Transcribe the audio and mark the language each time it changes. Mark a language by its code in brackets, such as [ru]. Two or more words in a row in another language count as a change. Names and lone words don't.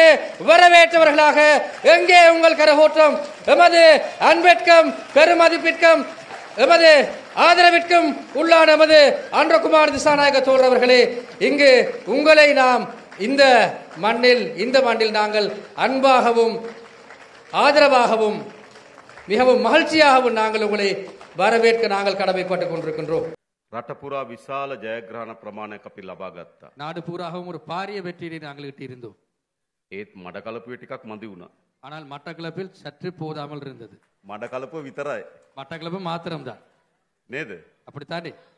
[ta] வரவேற்றவர்களாக எங்கே உங்கள் கரகோற்றம், எமது அன்பிற்கும் பெரும் மதிப்பிற்கும் எமது ஆதரவிற்கும் உள்ளான எமது அனுரகுமார் திசாநாயக்க தோழர் அவர்களே, இங்கு உங்களை நாம் இந்த மண்ணில் நாங்கள் அன்பாகவும் ஆதரவாகவும் மிகவும் மகிழ்ச்சியாகவும் நாங்கள் உங்களை வரவேற்க நாங்கள் கடமைப்பட்டுக் கொண்டிருக்கின்றோம். [si] රටපුරා විශාල ජයග්‍රහණ ප්‍රමාණයක් අපි ලබා ගත්තා. [ta] நாடு பூராகவும் ஒரு பாரிய வெற்றியை நாங்கள் ஈட்டியிருந்தோம். [si] ඒත් මඩකලපුවේ ටිකක් මදි වුණා. [ta] ஆனால் மட்டக்களப்பில் சற்று போதாமல் இருந்தது. [si] මඩකලපුව විතරයි. [ta] மட்டக்களப்பு மாத்திரம்தான், [si] නේද? [ta] அப்படித்தானே?